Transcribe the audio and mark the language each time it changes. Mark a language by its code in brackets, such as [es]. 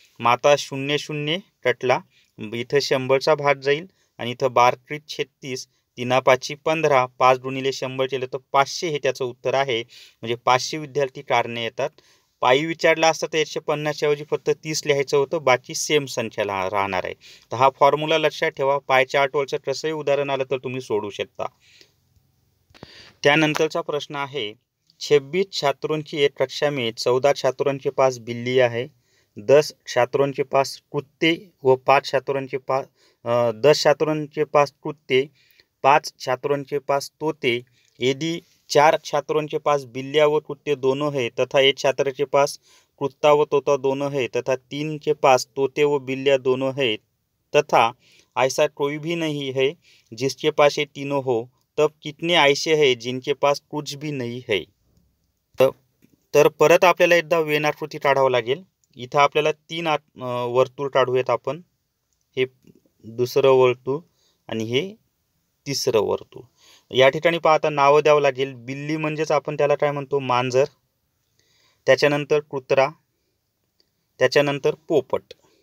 [mr] मग आता 0 कटला, इथं 100चा भाग जाईल आणि इथं 12×36, 3×5 15, 5 गुणिले 100 केलं तर 500 हे त्याचं उत्तर आहे. म्हणजे 500 विद्यार्थी कारने येतात. पायी विचारला असता तर 150 ऐवजी फक्त 30 लिहायचं होतं, बाकी सेम संख्या राहणार आहे. तर हा फॉर्म्युला लक्षात ठेवा. पाय चार्टवरचं कसंही उदाहरण आलं तर तुम्ही सोडू शकता. त्यानंतरचा प्रश्न आहे, [hi] 26 छात्रों की एक कक्षा में 14 छात्रों के पास बिल्ली है, 10 छात्रों के पास कुत्ते व 5 छात्रों के पास 10 छात्रों के पास कुत्ते, 5 छात्रों के पास तोते. यदि 4 छात्रों के पास बिल्लियाँ व कुत्ते दोनों है तथा एक छात्र के पास कुत्ता व तोता दोनों है तथा 3 के पास तोते व बिल्लियाँ दोनों है तथा ऐसा कोई भी नहीं है जिसके पास ये तीनों हो, तब कितने ऐसे हैं जिनके पास कुछ भी नहीं है. [mr] तर परत आपल्याला एकदा वेन आकृती काढावं लागेल. इथं आपल्याला 3 वर्तुळ काढूयात आपण. हे दुसरं वर्तुळ आणि हे तिसरं वर्तुळ. या ठिकाणी पाहता नावं द्यावं लागेल. बिल्ली म्हणजेच आपण त्याला काय म्हणतो, मांजर, त्याच्यानंतर कुत्रा, त्याच्यानंतर पोपट.